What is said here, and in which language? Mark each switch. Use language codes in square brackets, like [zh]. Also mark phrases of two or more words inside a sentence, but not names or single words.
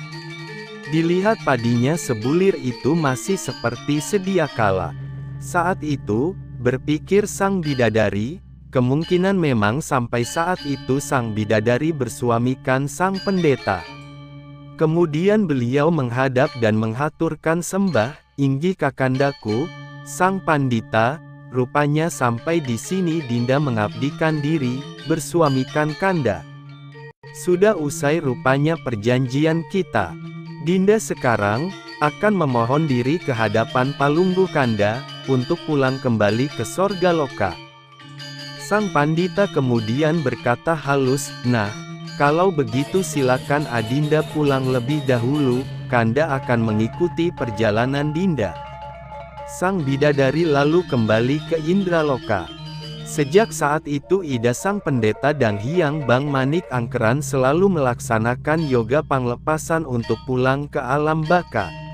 [id] Dilihat padinya sebulir itu masih seperti sedia kala. Saat itu, berpikir sang bidadari, kemungkinan memang sampai saat itu sang bidadari bersuamikan sang pendeta. Kemudian beliau menghadap dan menghaturkan sembah, "Inggih kakandaku, sang pandita, rupanya sampai di sini Dinda mengabdikan diri, bersuamikan Kanda. Sudah usai rupanya perjanjian kita. Dinda sekarang akan memohon diri ke hadapan Palunggu Kanda, untuk pulang kembali ke sorga loka." Sang pandita kemudian berkata halus, "Nah, kalau begitu silakan Adinda pulang lebih dahulu, Kanda akan mengikuti perjalanan Dinda." Sang bidadari lalu kembali ke Indraloka. Sejak saat itu Ida sang pendeta dan Hyang Bang Manik Angkeran selalu melaksanakan yoga panglepasan untuk pulang ke alam baka.